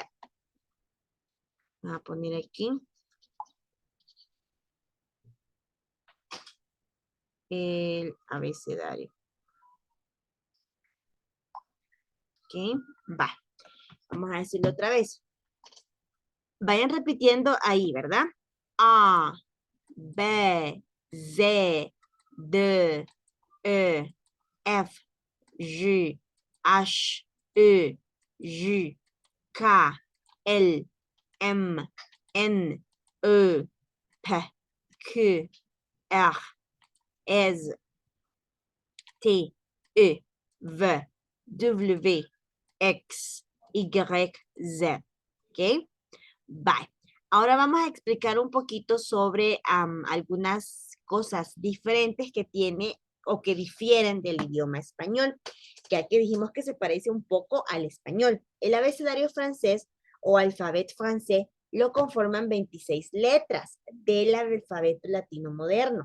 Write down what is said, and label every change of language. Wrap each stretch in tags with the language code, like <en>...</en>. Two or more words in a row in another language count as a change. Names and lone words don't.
<es>Voy a poner aquí el abecedario. Ok, va. Vamos a decirlo otra vez. Vayan repitiendo ahí, ¿verdad? A, B, Z, D, E, F, G, H, E, J, K, L, M, N, E, P, Q, R, S, T, E, V, W, X, Y, Z. ¿Ok? Bye. Ahora vamos a explicar un poquito sobre algunas cosas diferentes que tiene o que difieren del idioma español, ya que dijimos que se parece un poco al español. El abecedario francés o alfabeto francés lo conforman 26 letras del alfabeto latino moderno.</es>